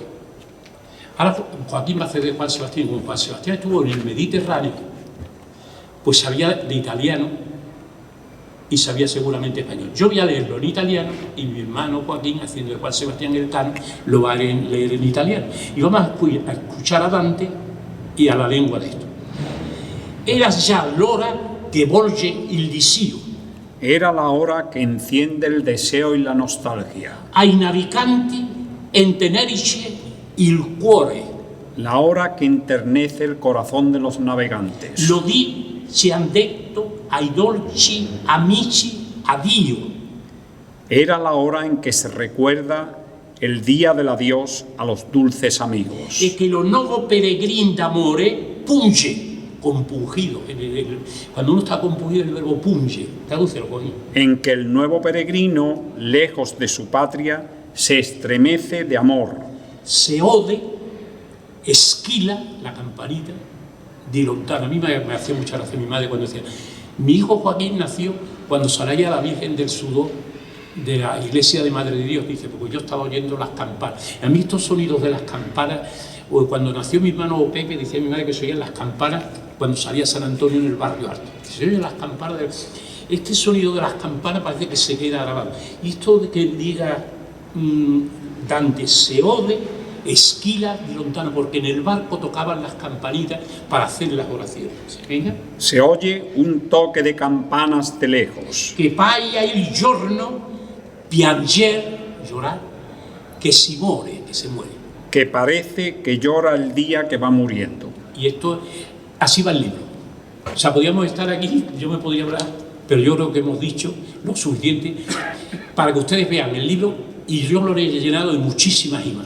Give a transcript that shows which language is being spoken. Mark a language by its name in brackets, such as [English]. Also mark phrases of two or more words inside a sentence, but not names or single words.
[Spanish] Ahora Joaquín va a ceder Juan Sebastián. Como Juan Sebastián estuvo en el Mediterráneo, pues sabía de italiano y sabía seguramente español. Yo voy a leerlo en italiano y mi hermano Joaquín, haciendo de Juan Sebastián el Cano, lo va a leer en italiano. Y vamos a escuchar a Dante y a la lengua de esto. [Italian] Era già l'ora che volge il desio. [Spanish] Era la hora que enciende el deseo y la nostalgia. [Italian] Ai naviganti entenerice il cuore. [Spanish] La hora que enternece el corazón de los navegantes. [Italian] Lo di ci han detto ai dolci amici addio. [Spanish] Era la hora en que se recuerda el día del adiós a los dulces amigos. [Italian] E che lo nuovo peregrin d'amore punge, [Spanish] compungido. Cuando uno está compungido, el verbo punge, tradúcelo conmigo. En que el nuevo peregrino, lejos de su patria, se estremece de amor. Se ode, esquila, la campanita, [Italian] di lontano. [Spanish] A mí me hacía mucha gracia mi madre cuando decía, mi hijo Joaquín nació cuando salía la Virgen del Sudor de la iglesia de Madre de Dios, dice, porque yo estaba oyendo las campanas. A mí estos sonidos de las campanas, o cuando nació mi hermano Pepe, decía mi madre que se oían las campanas cuando salía San Antonio en el barrio alto. Se oyen las campanas, este sonido de las campanas parece que se queda grabado. Y esto de que diga Dante, se ode, esquila [Italian] di lontano, [Spanish] porque en el barco tocaban las campanitas para hacer las oraciones. ¿Venga? Se oye un toque de campanas de lejos. [Italian] Que paia il giorno pianger, [Spanish] llorar, que si muere, que se muere. Que parece que llora el día que va muriendo. Y esto, así va el libro. O sea, podríamos estar aquí, yo me podría hablar, pero yo creo que hemos dicho lo suficiente para que ustedes vean el libro, y yo lo he llenado de muchísimas imágenes.